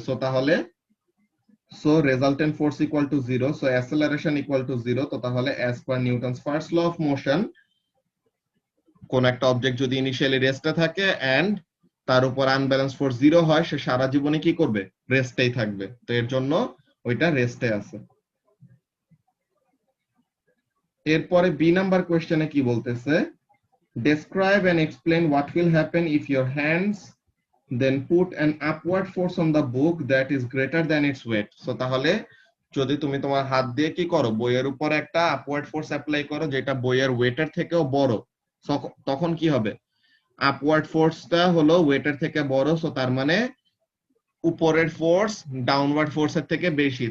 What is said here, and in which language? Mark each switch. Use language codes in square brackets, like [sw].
[bn] So তাহলে so resultant force equal to zero, so অ্যাসেলারেশন equal to zero. তো তাহলে as per Newton's first law of motion, কোন একটা object যদি initially রেস্টে থাকে এন্ড তার উপর আনব্যালেন্স ফোর্স জিরো হয়, সে সারা জীবনে কি করবে, রেস্টেই থাকবে। তো এর জন্য ওইটা রেস্টে আছে। এরপরে বি নাম্বার কোয়েশ্চেনে কি বলতেছে, [en] describe and explain what will happen if your hands then put an upward force on the book that is greater than its weight. [bn] So তাহলে যদি তুমি তোমার হাত দিয়ে কি করো, বইয়ের উপর একটা আপওয়ার্ড ফোর্স অ্যাপ্লাই করো যেটা বইয়ের ওয়েটের থেকেও বড়, তখন কি হবে, আপওয়ার্ড ফোর্সটা হলো ওয়েটের থেকে বড়, সো তার মানে উপরের ফোর্স ডাউনওয়ার্ড ফোর্সের থেকে বেশি।